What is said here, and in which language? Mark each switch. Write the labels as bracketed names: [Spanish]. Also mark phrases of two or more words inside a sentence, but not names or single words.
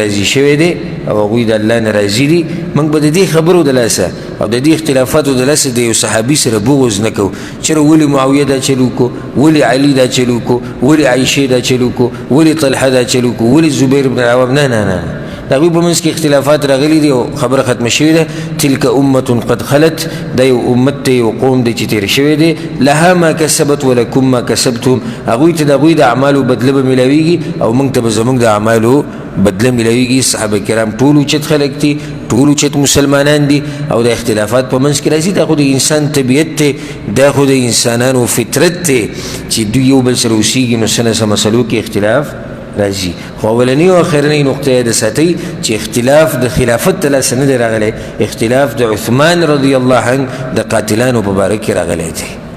[Pashto] راضي شوی دی او هغوی د الله نه راضي دي موږ به د دې خبرو د لاسه او د دې اختلافاتو د لاسه د یو صحابي سره بغض نه کوو چېرې ولې معاویه دا چل وکړو ولې علي دا چل وکړو ولې عایشې دا چل وکړو ولې طلحه دا چل وکړو ولې زبیر بن العوام نه د هغوی په منځ کې اختلافات راغلي دي او خبره ختمه شوې ده [Arabic] تلک امة قد خلت [Pashto] دا یو امت دی یو قوم دی چې تېر شوی دی [Arabic] لها ما کسبت ولکم ما کسبتم [Pashto] هغوی ته د هغوی د اعمالو بدله به میلاویږي او موږ ته به زموږ د اعمالو بدله میلاویږي صحابه کرام ټول اوچت خلک دي ټول اوچت مسلمانان دي او د اختلافات په منځ کې راځي دا خو د انسان طبیعت دی دا خو د انسانانو فطرت دی چې دوی یو بل سره اوسیږي نو څه نه څه مسلو کې اختلاف راځي خو اولنۍ او اخرنۍ نقطه یې د ساتئ چې اختلاف د خلافت د لاسه نه دی راغلی اختلاف د عثمان [Arabic] رضی الله عنه [Pashto] د قاتلانو په باره کې راغلی دی